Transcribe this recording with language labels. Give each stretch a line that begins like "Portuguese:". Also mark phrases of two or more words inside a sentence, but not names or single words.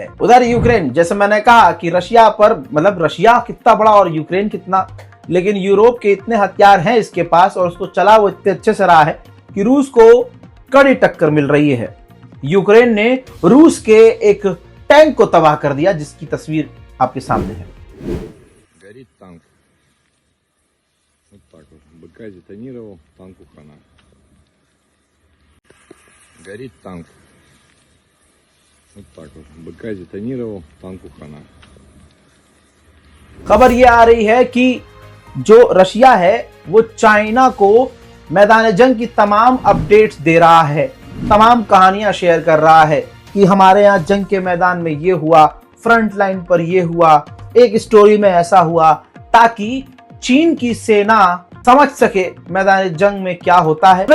Hindi: उधर यूक्रेन, जैसे मैंने कहा कि रशिया पर, मतलब रशिया कितना बड़ा और यूक्रेन कितना, लेकिन यूरोप के इतने हथियार हैं इसके पास और उसको चला वो इतने अच्छे से रहा है कि रूस को कड़ी टक्कर मिल रही है। यूक्रेन ने रूस के एक टैंक को तबाह कर दिया, जिसकी तस्वीर आपके सामने है।
Russian: Вот так вот. БК детонировал, танку хана. Горит танк. Вот так вот. БК детонировал, танку хана.
Hindi: खबर ये आ रही है कि जो रशिया है वो चाइना को मैदान जंग की तमाम अपडेट्स दे रहा है, तमाम कहानियां शेयर कर रहा है कि हमारे यहाँ जंग के मैदान में ये हुआ,
English: front line
Hindi: पर ये हुआ, एक स्टोरी में ऐसा हुआ, ताकि चीन की सेना समझ सके मैदान जंग में क्या होता है।